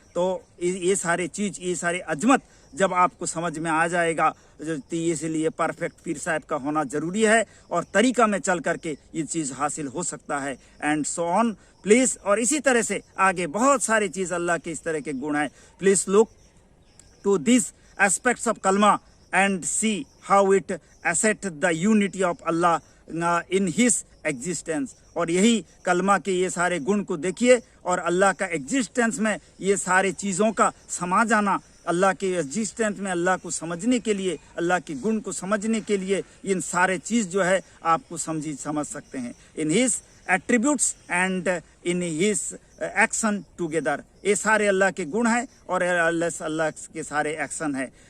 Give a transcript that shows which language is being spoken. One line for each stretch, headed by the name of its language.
Hindi: तो ये सारे चीज़, ये सारे अजमत जब आपको समझ में आ जाएगा, तो इसलिए परफेक्ट पीर साहब का होना ज़रूरी है, और तरीक़ा में चल करके ये चीज़ हासिल हो सकता है।
English: And so on please.
Hindi: और इसी तरह से आगे बहुत सारी चीज़ अल्लाह के इस तरह के गुण हैं।
English: Please look to this aspects of kalma and see how it assert the unity of Allah in his existence।
Hindi: और यही कलमा के ये सारे गुण को देखिए, और अल्लाह का एग्जिस्टेंस में ये सारे चीज़ों का समा जाना, अल्लाह के एग्जिस्टेंस में अल्लाह को समझने के लिए, अल्लाह के गुण को समझने के लिए इन सारे चीज़ जो है आपको समझ सकते हैं।
English: in his attributes and in his action together,
Hindi: ये सारे अल्लाह के गुण हैं और अल्लाह के सारे एक्शन हैं।